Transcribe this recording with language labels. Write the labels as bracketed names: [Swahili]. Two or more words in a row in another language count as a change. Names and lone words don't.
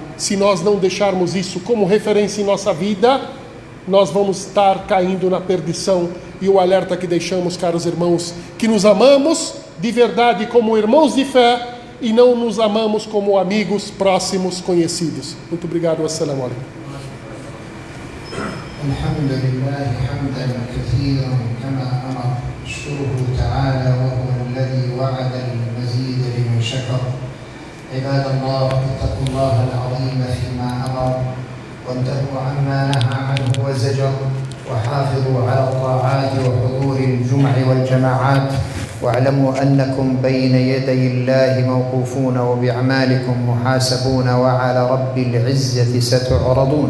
[Portuguese] Se nós não deixarmos isso como referência em nossa vida, nós vamos estar caindo na perdição. E o alerta que deixamos, caros irmãos, que nos amamos de verdade como irmãos de fé e não nos amamos como amigos próximos, conhecidos. Muito obrigado. [Arabic] السلام عليكم. الحمد لله حمدا كثيرا كما أمر اشكره تعالى وهو الذي وعد المزيد لمن شكر. عباد الله اتقوا الله العظيم فيما أمر وانتهوا عما نهى عنه وزجر وحافظوا على الطاعات وحضور الجمع والجماعات واعلموا أنكم بين يدي الله موقوفون وبأعمالكم محاسبون وعلى رب العزة ستعرضون.